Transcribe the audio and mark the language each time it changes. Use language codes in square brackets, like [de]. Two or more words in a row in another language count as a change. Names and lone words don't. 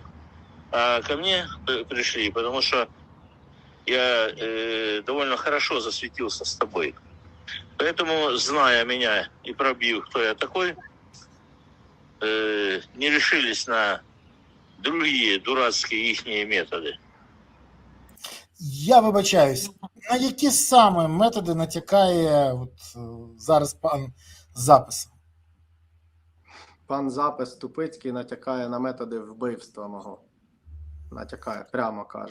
[ru] А ко мне пришли, потому что я довольно хорошо засветился с тобой. Поэтому, зная меня и пробив, кто я такой, не решились на другие дурацкие ихние методы. [uk] Я вибачаюсь, на які саме методи натякає зараз пан Запис? Пан Запис Тупицький натякає на методи вбивства мого. Натякає, прямо каже.